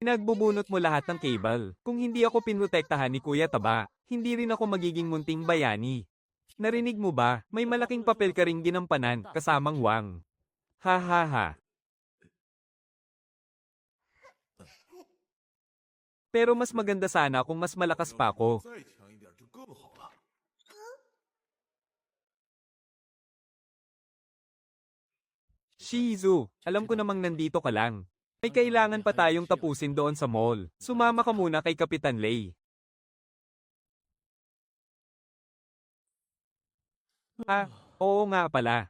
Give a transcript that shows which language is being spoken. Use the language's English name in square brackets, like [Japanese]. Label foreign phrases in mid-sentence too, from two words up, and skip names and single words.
[Filipino] Pinagbubunot mo lahat ng cable. Kung hindi ako pinrotektahan ni Kuya Taba, hindi rin ako magiging munting bayani. Narinig mo ba? May malaking papel ka ring ginampanan, kasamang Wang. Ha ha ha. Pero mas maganda sana kung mas malakas pa ako. [Chinese] 再强一点就更好了。 [Filipino] Shizu, alam ko namang nandito ka lang. May kailangan pa tayong tapusin doon sa mall. Sumama ka muna kay Kapitan Lei. Oo nga pala.